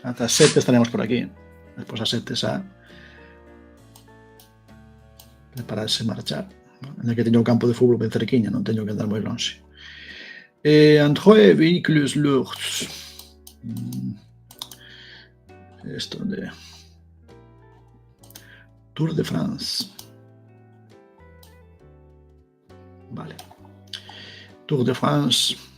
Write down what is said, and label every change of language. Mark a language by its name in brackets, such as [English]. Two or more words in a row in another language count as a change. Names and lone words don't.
[Galician] Ata as 7 estaremos por aquí. Despois as 7 xa prepararse marchar. En que teño o campo de fútbol ben cerquiña, non teño que andar moi longe. Entre vehículos lourds. Isto de Tour de France. Vale. Tour de France.